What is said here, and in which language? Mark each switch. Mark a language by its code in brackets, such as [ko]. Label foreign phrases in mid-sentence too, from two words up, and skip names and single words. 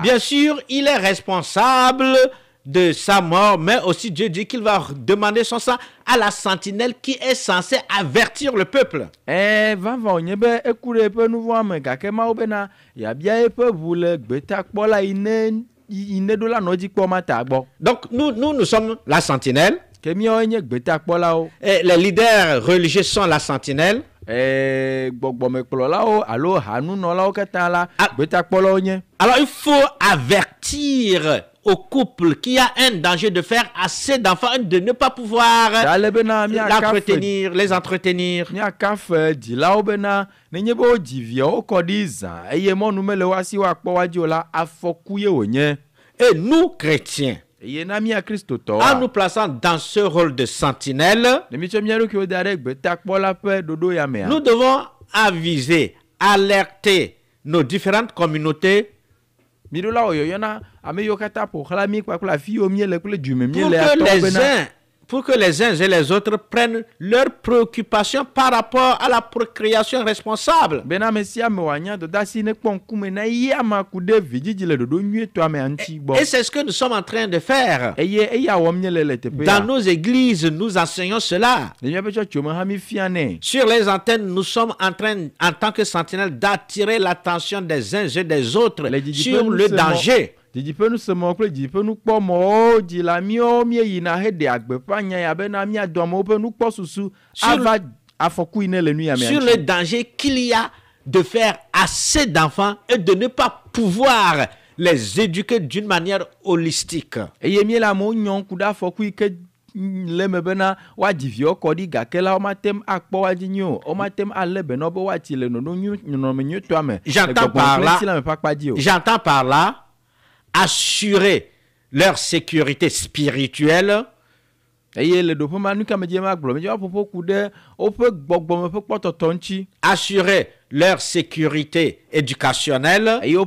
[fr] bien sûr, il est responsable de sa mort, mais aussi Dieu dit qu'il va demander son sang à la sentinelle qui est censée avertir le peuple. [ee] Vava onye be eku ɖe eƒe nu vɔ̃a me gake Mawu bena yabia eƒe ʋu le gbetakpɔla yi ne ɖo la nɔdzi kpɔ ma ta gbɔ. [fr] Donc nous sommes la sentinelle. [ee] Ke míawo nye gbetakpɔlawo. [fr] Et les leaders religieux sont la sentinelle. [ee] Gbɔgbɔmekplɔlawo alo hanunɔlawo katã la gbetakpɔlawo nye. [fr] Alors il faut avertir au couple qui a un danger de faire assez d'enfants, de ne pas pouvoir les entretenir. [ee] Míaka fe dzilawo bena nenye be wodzi viawo kɔ ɖi zã eye mɔnu mele woa si woakpɔ woadzi o la, afɔku ye wònye. [fr] Et nous, chrétiens, [ee] eye na mía kristotɔwoa, [fr] en nous plaçant dans ce rôle de sentinelle, [ee] ne mitsɔ mía ɖokuiwo da ɖe gbetakpɔla ƒe ɖoɖo ya mea, [fr] nous devons aviser, alerter nos différentes communautés [ee] miɖo la woyɔyɔna ame yiwo katã ƒo xlã mí kpakple afi yiwo míele kple dume [fr] pour que les uns et les autres prennent leurs préoccupations par rapport à la procréation responsable. [ee] Bena ame sia ame wòanya dɔdeasi ne kpɔ ŋkume na yi ama ku ɖe vidzidzi le ɖoɖo nyuietɔ ame ŋuti gbɔ. [fr] Et c'est ce que nous sommes en train de faire. [ee] Eye eya wɔm nye le teƒea. [fr] Dans nos églises, nous enseignons cela. [ee] Le míaƒe tsɔtsiwo me hã mi fia nɛ. [fr] Sur les antennes, nous sommes en train, en tant que sentinelles, d'attirer l'attention des uns et des autres sur le danger. [ee] Dzidziƒe nusemɔ kple dzidziƒe nukpɔmɔwo dzila míawo míeyina heɖe agbeƒã nya ya bena míadɔ amewo ƒe nukpɔsusu ava afɔku yi ne le nu ya mea. [fr] Sur le danger qu'il y a de faire assez d'enfants et de ne pas pouvoir les éduquer d'une manière holistique. [ee] Eye míele amewo nyɔm ku ɖe afɔku yi ke le me bena woadzi viwo kɔ ɖi gake la womatem akpɔ woadzi nyuie o, womatem alé benɔ be woatsi le nɔnɔme nyuietɔa me. [fr] J'entends par là assurer leur sécurité spirituelle. Assurer leur sécurité éducationnelle.